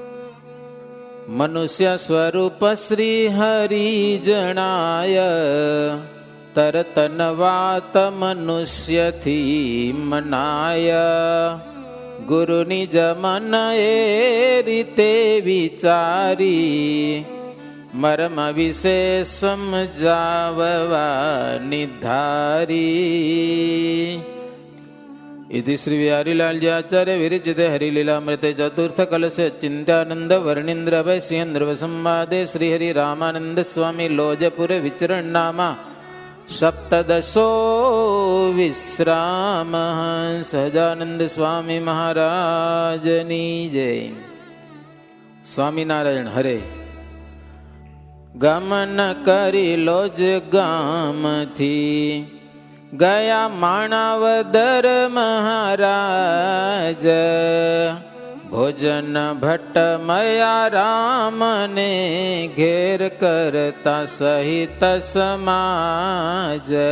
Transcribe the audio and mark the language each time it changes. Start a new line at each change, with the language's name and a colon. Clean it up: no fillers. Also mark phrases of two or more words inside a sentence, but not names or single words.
Gujarati: મનુષ્ય સ્વરૂપ શ્રી હરિ જણાય, તરતન વાત મનુષ્યથી મનાય. ગુરુની જમન એ રીતે વિચારી, મર્મ વિશે સમજાવવા નિધારી.
Sanskrit: इति श्री बिहारीलाल आचार्य विरचिते हरिलीलामृते चतुर्थ कलश चिंत्यानंद वर्णींद्र भय सिंह संवादे श्री हरि रामानंद स्वामी लोजपुर विचरण नामा सप्तदशो विश्राम.
Gujarati: સહજાનંદ સ્વામી મહારાજની જય. સ્વામીનારાયણ હરે. ગમન કરી લોજ ગામ થી, ગયા માણાવદર મહારાજ ભોજન ભટ્ટ મયા રામને ઘેર કરતા સહિત સમાજ.